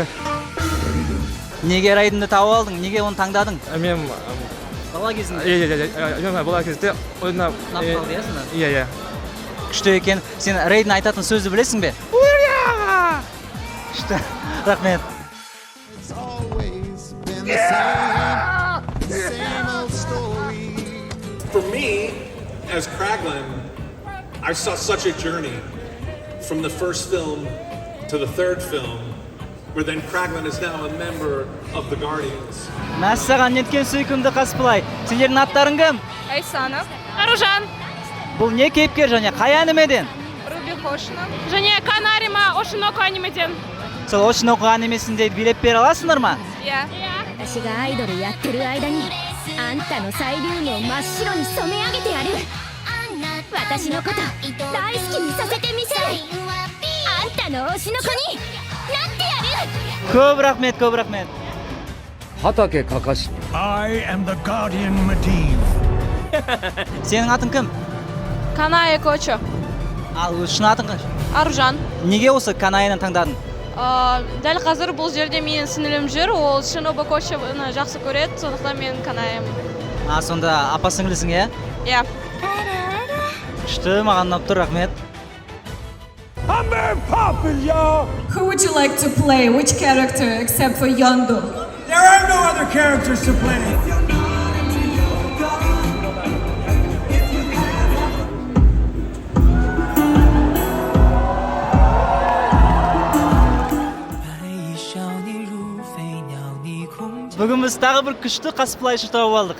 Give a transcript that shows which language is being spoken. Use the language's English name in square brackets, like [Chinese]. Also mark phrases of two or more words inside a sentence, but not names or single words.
[Kazakh] Неге Райденді тауып алдың? Неге оны таңдадың? Мен Бала кезінде? Мен бала кезде ойнап қалды, иә сені? Иә. Күшті екен. Сен Райден айтатын сөзді білесің бе? Күшті. Рахмет. [English] For me, as Kraglin, I saw such a journey from the first film to the third film, where then Kraglin is now a member of the Guardians. [Kazakh] Мәссаған неткен сүйкімді косплей. Сендердің аттарың кім? Айсана. Аружан. Бұл не кейіпкер және қай анимеден? Руби Хошина. Және Канарима Ошиноко анимеден. сол очно оқыған емессің дейді, билеп бере аласыңдар ма? иә [Japanese] 私がアイドルやってる間にあんたのサイリウムを真っ白に染め上げてやる私のこと大好きにさせてみせるあんたの推しの子になってやる [Kazakh] Көп рахмет, көп рахмет. Hatake Kakashi. [English] I am the Guardian Medivh. [Turkish] Senin atın kim? [Kazakh] Каная Кочо. Ал шын атың қанша? Аружан. Неге осы Канаяны таңдадың? Дәл қазір бұл жерде менің сіңілім жүр, ол Шиноба Кочоны жақсы көреді, сондықтан мен Канаямын. Сонда апа сіңлісің, иә? Иә. Күшті, маған ұнап тұр, рахмет. [English] I'm very popular. Who would you like to play? Which character except for Yondo? There are no other characters to play. [Kazakh] Бүгін біз тағы бір күшті косплейші тауып алдық.